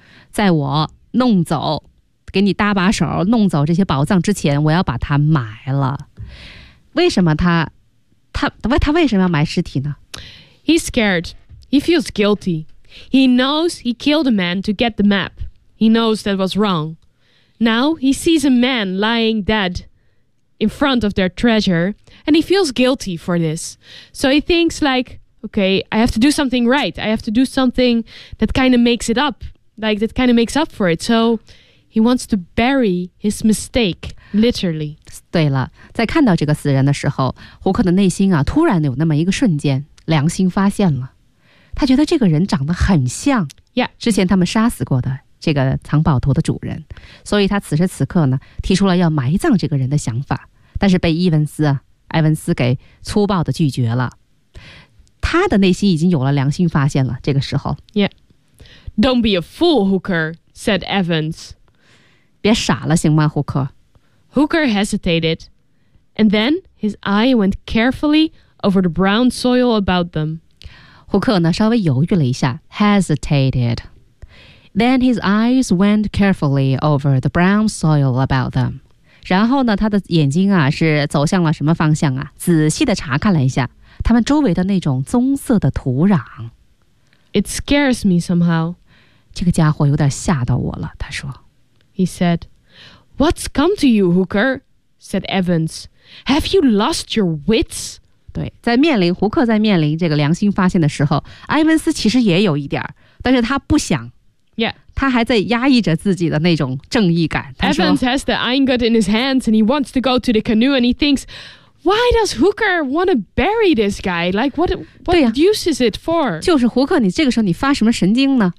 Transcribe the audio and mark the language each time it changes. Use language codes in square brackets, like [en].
[zh] 在我弄走，给你搭把手，弄走这些宝藏之前，我要把他埋了。为什么他为什么要埋尸体呢 [en] ？He's scared. He feels guilty. He knows he killed a man to get the map. He knows that was wrong. Now he sees a man lying dead. In front of their treasure, and he feels guilty for this. So he thinks like, okay, I have to do something right. I have to do something that kind of makes it up, like that kind of makes up for it. So he wants to bury his mistake, literally. [zh] 对了，在看到这个死人的时候，胡克的内心啊，突然有那么一个瞬间，良心发现了。他觉得这个人长得很像之前他们杀死过的。这个藏宝图的主人，所以他此时此刻呢，提出了要埋葬这个人的想法，但是被埃文斯给粗暴地拒绝了。他的内心已经有了良心发现了。这个时候 [en] ，Yeah, don't be a fool, Hooker said. Evans, [zh] 别傻了，行吗，胡克 [en] ？Hooker hesitated, and then his eye went carefully over the brown soil about them. [zh] 胡克呢，稍微犹豫了一下 ，hesitated. [en] Then his eyes went carefully over the brown soil about them. [zh] 然后呢，他的眼睛啊是走向了什么方向啊？仔细地查看了一下他们周围的那种棕色的土壤。 [en] It scares me somehow. [zh] 这个家伙有点吓到我了，他说。 [en] He said, What's come to you, Hooker? Said Evans. Have you lost your wits? [zh] 对，在面临胡克在面临这个良心发现的时候，埃文斯其实也有一点，但是他不想。 [en] Yeah. [zh] 他还在压抑着自己的那种正义感。 [en] Evans has the ingot in his hands and he wants to go to the canoe and he thinks, why does Hooker want to bury this guy? Like, what use is it for? [zh] 就是胡克，你这个时候你发什么神经呢？